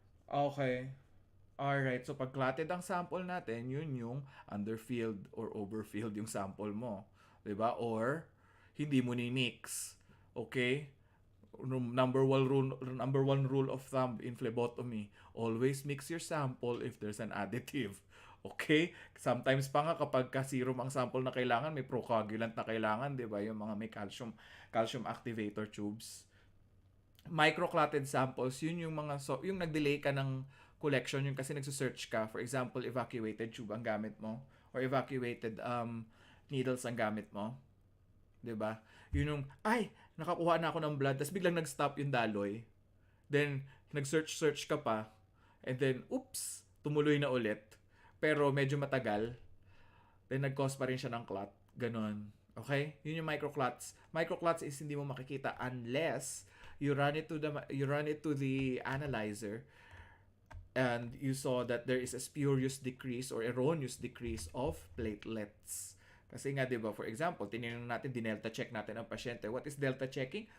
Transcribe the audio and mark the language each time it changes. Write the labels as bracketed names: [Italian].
[Filipino] Okay. Alright, so pag clotted ang sample natin, yun yung underfilled or overfilled yung sample mo. 'Di ba? Or hindi mo ni-mix. Okay? [English] Number one rule of thumb in phlebotomy, always mix your sample if there's an additive. Okay? [Filipino] Sometimes pa nga kapag serum ang sample na kailangan, may procoagulant na kailangan, 'di ba? Yung mga may calcium activator tubes. [English] Microclotted samples, [Filipino] yun yung mga yung nag-delay ka ng collection, yung kasi nagse-search ka. For example, evacuated tube ang gamit mo or evacuated needles ang gamit mo. 'Di ba? Yun yung nakakuha na ako ng blood, tapos biglang nag-stop yung daloy. Then nag-search ka pa and then oops, tumuloy na ulit. Pero medyo matagal. Then nag-cause pa rin siya ng clot. Ganon. Okay? Yun yung microclots. [English] Microclots is [Filipino] hindi mo makikita [English] unless you run it to the analyzer and you saw that there is a spurious decrease or erroneous decrease of platelets. [Filipino] Kasi nga, di ba, for example, tinignan natin, dinelta check natin ang pasyente. [English] What is delta checking?